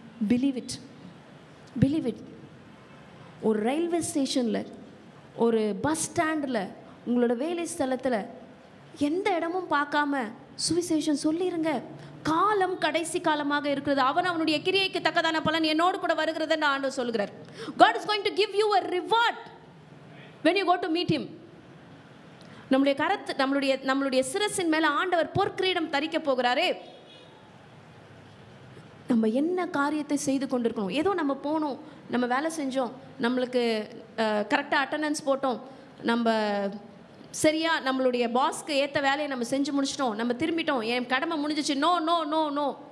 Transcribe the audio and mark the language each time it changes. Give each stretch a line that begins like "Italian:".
English: Believe it.
Tamil: ஒரு railway ஸ்டேஷனில், ஒரு பஸ் ஸ்டாண்டில், உங்களோட வேலை ஸ்தலத்தில் எந்த இடமும் பார்க்காம சுவிசேஷம் சொல்லிடுங்க. காலம் கடைசி காலமாக இருக்கிறது. அவன் அவனுடைய கிரியைக்கு தக்கதான பலன் என்னோடு கூட வருகிறது என்று ஆண்டவர் சொல்கிறார்.
English: God is going to give you a reward when you go to meet him.
Tamil: நம்மளுடைய சிரசின் மேல ஆண்டவர் பொற்கிரீடம் தரிக்க போகிறாரே. நம்ம என்ன காரியத்தை செய்து கொண்டிருக்கணும்? ஏதோ நம்ம போனோம், நம்ம வேலை செஞ்சோம், நம்மளுக்கு கரெக்டாக அட்டண்டன்ஸ் போட்டோம், நம்ம சரியா நம்மளுடைய பாஸ்க்கு ஏற்ற வேலையை நம்ம செஞ்சு முடிச்சிட்டோம், நம்ம திரும்பிட்டோம், என் கடமை முடிஞ்சிச்சு.
English: No no no no.